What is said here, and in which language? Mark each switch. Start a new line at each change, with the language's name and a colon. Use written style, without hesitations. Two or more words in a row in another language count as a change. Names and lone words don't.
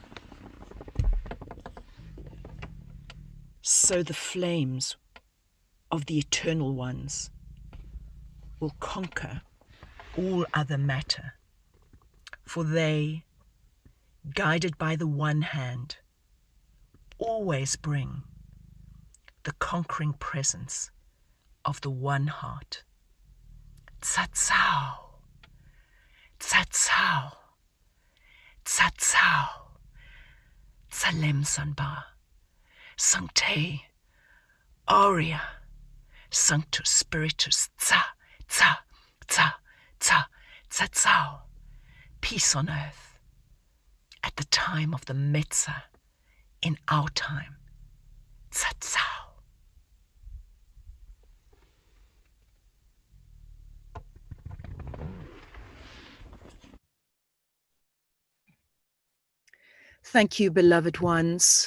English: so the flames of the eternal ones will conquer all other matter, for they, guided by the one hand, always bring the conquering presence of the one heart. Tsatsao, tsatsao, tsatsao, tsalem sanba,
Latin: sancte, aurea, sanctus spiritus, tsa, tsa, tsa, tsa, tsatsao,
English: peace on earth, at the time of the Metzah, in our time, tsatsao. Thank you, beloved ones.